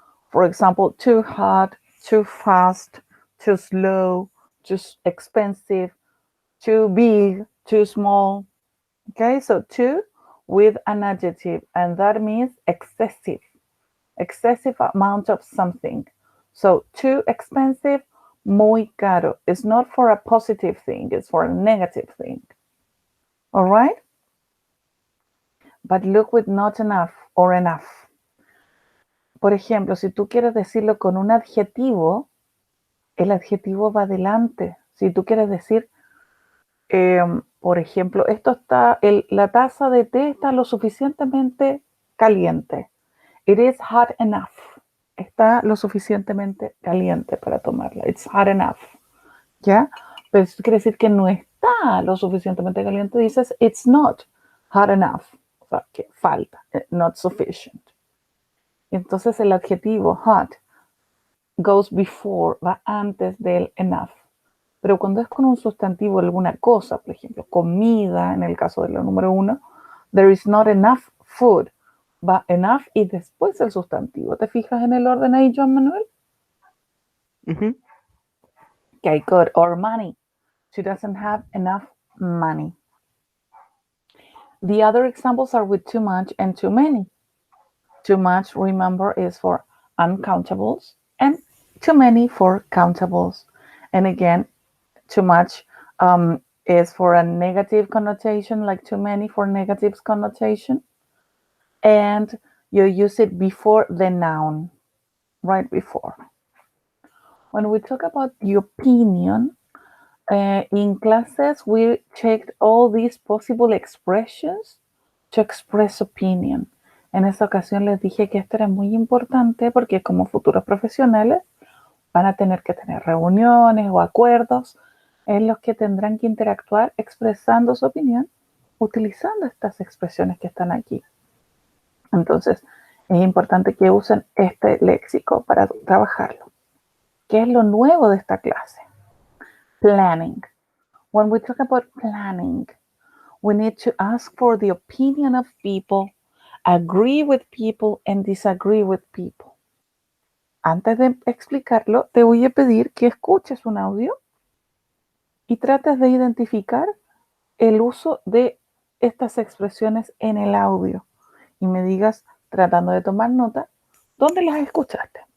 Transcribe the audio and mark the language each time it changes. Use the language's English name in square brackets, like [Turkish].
[English] For example, too hot, too fast, too slow, too expensive, too big, too small. Okay, so too with an adjective, and that means excessive amount of something. So too expensive, [Spanish] muy caro. [English] It's not for a positive thing, it's for a negative thing. All right? But look with not enough or enough. [Spanish] Por ejemplo, si tú quieres decirlo con un adjetivo, el adjetivo va adelante. Si tú quieres decir, por ejemplo, la taza de té está lo suficientemente caliente. [English] It is hot enough. [Spanish] Está lo suficientemente caliente para tomarla. [English] It's hot enough. [Spanish] ¿Ya? Pero eso quiere decir que no está lo suficientemente caliente. Dices, [English] it's not hot enough. [Spanish] O sea, que falta. [English] Not sufficient. [Spanish] Entonces el adjetivo [English] hot goes before, [Spanish] va antes del enough. Pero cuando es con un sustantivo alguna cosa, por ejemplo, comida, en el caso de la número 1, [English] there is not enough food. [Spanish] Va enough y después el sustantivo. ¿Te fijas en el orden ahí, Joan Manuel? Mm-hmm. [English] Okay, good. Or money. She doesn't have enough money. The other examples are with too much and too many. Too much, remember, is for uncountables, and too many for countables. And again, too much is for a negative connotation, like too many for negative connotation. And you use it before the noun, right before. When we talk about the opinion, in classes, we checked all these possible expressions to express opinion. [Spanish] En esta ocasión les dije que esto era muy importante porque como futuros profesionales van a tener que tener reuniones o acuerdos en los que tendrán que interactuar expresando su opinión utilizando estas expresiones que están aquí. Entonces, es importante que usen este léxico para trabajarlo. ¿Qué es lo nuevo de esta clase? [English] Planning. When we talk about planning, we need to ask for the opinion of people, agree with people, and disagree with people. [Spanish] Antes de explicarlo, te voy a pedir que escuches un audio y trates de identificar el uso de estas expresiones en el audio. Y me digas, tratando de tomar nota, ¿dónde las escuchaste?